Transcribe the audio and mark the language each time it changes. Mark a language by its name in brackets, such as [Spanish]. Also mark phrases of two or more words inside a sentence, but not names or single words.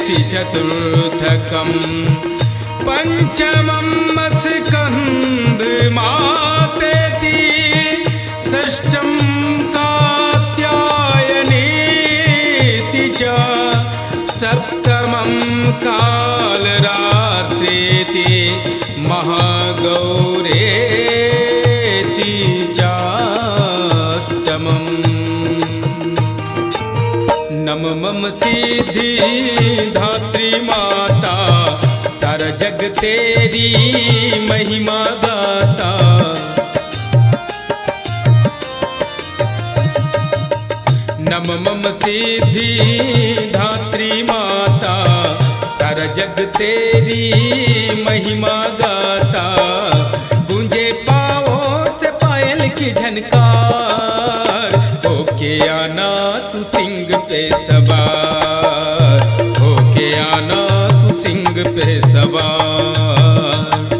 [Sanskrit] चतुर्थकम् पंचमं स्कन्धमातेति षष्ठं कात्यायनेति च सप्तमं कालरात्रेति महागौरेति चाष्टमम् नवमं सिद्धि धात्री माता [Hindi] सारा जग तेरी महिमा गाता [Sanskrit] नवमं सिद्धि धात्री माता [Hindi] सारा जग तेरी महिमा गाता गूंजे पाओ से पायल की झनकार होके आना तू सिंह पे सवार होके आना तू सिंह पे सवार